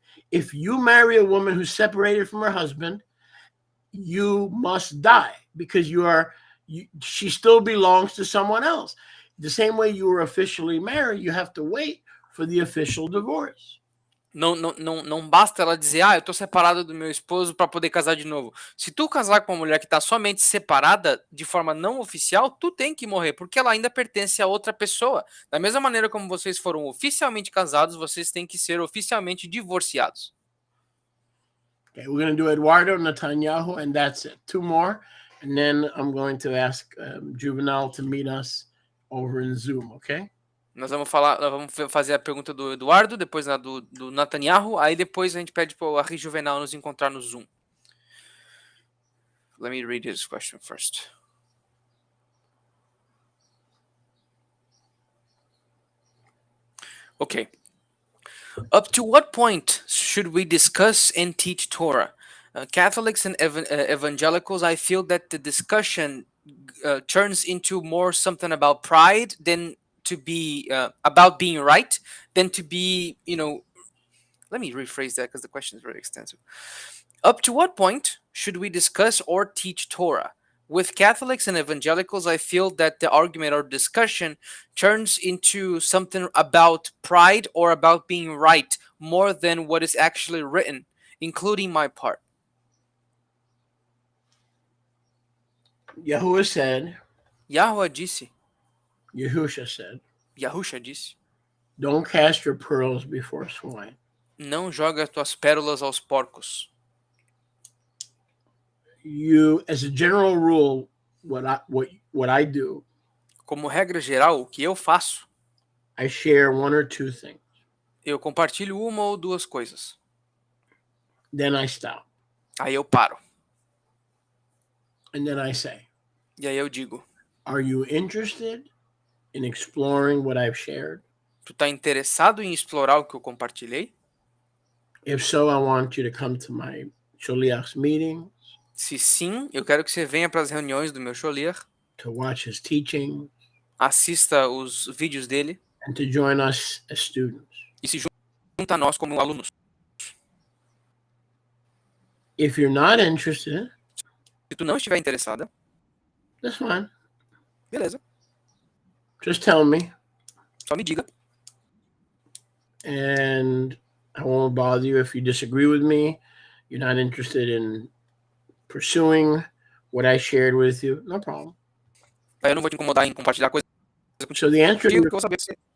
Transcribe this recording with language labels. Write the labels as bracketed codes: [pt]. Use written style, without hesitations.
[en] If you marry a woman who's separated from her husband, you must die because she still belongs to someone else. The same way you were officially married, you have to wait for the official divorce. [pt] Não basta ela dizer, eu tô separada do meu esposo para poder casar de novo. Se tu casar com uma mulher que tá somente separada de forma não oficial, tu tem que morrer, porque ela ainda pertence a outra pessoa. Da mesma maneira como vocês foram oficialmente casados, vocês têm que ser oficialmente divorciados. [en] Okay, we're going to do Eduardo, Netanyahu, and that's it. Two more, and then I'm going to ask Juvenal to meet us over in Zoom, okay? [pt] Nós vamos fazer a pergunta do Eduardo, depois a do Netanyahu, aí depois a gente pede para o Ari Juvenal nos encontrar no Zoom. [en] Let me read his question first. Okay. Up to what point should we discuss and teach Torah? Catholics and evangelicals, I feel that the discussion turns into more something about pride than to be about being right, than to be, let me rephrase that because the question is very extensive. Up to what point should we discuss or teach Torah? With Catholics and evangelicals, I feel that the argument or discussion turns into something about pride or about being right more than what is actually written, including my part. Yahuwah said, [pt] Yahweh disse, [en] Yahusha said, [pt] Yahusha disse, [en] don't cast your pearls before swine. [pt] não joga tuas pérolas aos porcos. [en] You, as a general rule, what I do, [pt] como regra geral, o que eu faço, [en] I share one or two things. [pt] Eu compartilho uma ou duas coisas. [en] Then I stop. [pt] Aí eu paro. [en] And then I say, [pt] E aí eu digo, [en] are you interested in exploring what I've shared? [pt] tu tá interessado em explorar o que eu compartilhei? [en] If so, I want you to come to my Sholiach's meetings, [pt] Se sim, eu quero que você venha para as reuniões do meu Sholiach, [en] to watch his teaching, [pt] assista os vídeos dele [en] and to join us as students. [pt] e se junta a nós como alunos. [en] If you're not interested, [pt] Se tu não estiver interessada, [en] that's fine. [pt] beleza, [en] Just tell me, [pt] só me diga. [en] and I won't bother you if you disagree with me. You're not interested in pursuing what I shared with you. No problem. [pt] Aí eu não vou te incomodar em compartilhar coisas [en] So the answer [pt] contigo, porque eu vou saber que você...